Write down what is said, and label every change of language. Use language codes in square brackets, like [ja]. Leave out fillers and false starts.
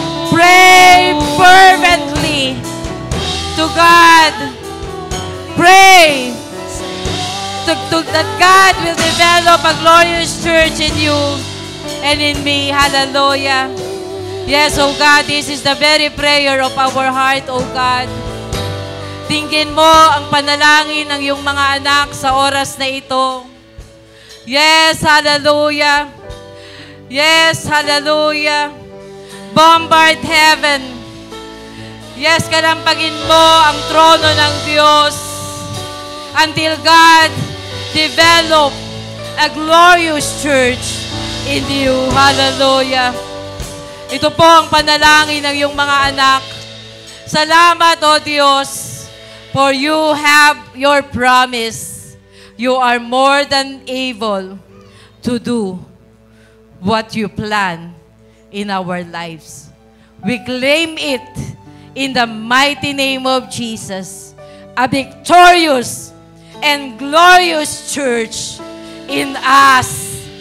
[en] Pray fervently to God. Pray that God will develop a glorious church in you and in me. Hallelujah. Yes, oh God, this is the very prayer of our heart, oh God. [tl] Tingin mo ang panalangin ng iyong mga anak sa oras na ito. [en] Yes, hallelujah. Yes, hallelujah. Bombard heaven. Yes, [tl] kalampagin mo ang trono ng Diyos [en] until God develop a glorious church in you. Hallelujah. [tl] Ito po ang panalangin ng iyong mga anak. Salamat, O Diyos, [en] for you have your promise. You are more than able to do what you plan in our lives. We claim it in the mighty name of Jesus, a victorious and glorious church in us.